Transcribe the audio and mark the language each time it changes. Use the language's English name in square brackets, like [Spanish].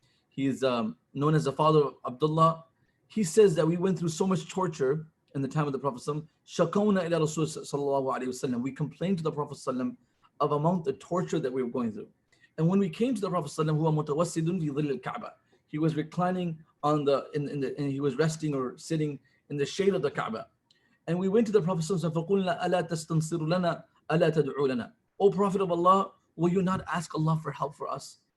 [English] He is known as the father of Abdullah. He says that we went through so much torture in the time of the Prophet [Arabic] Shakawna ila Rasul sallallahu alayhi wasallam. [English] We complained to the Prophet of amount the torture that we were going through. And when we came to the Prophet [Arabic] huwa mutawassidun fi dhill al-Kaaba, [English] he was reclining on and he was resting or sitting in the shade of the Kaaba. And we went to the Prophet [Arabic] فَقُلْنَا أَلَا تَسْتَنصِرُ لَنَا أَلَا تَدْعُوا لَنَا. [English] O Prophet of Allah, will you not ask Allah for help for us?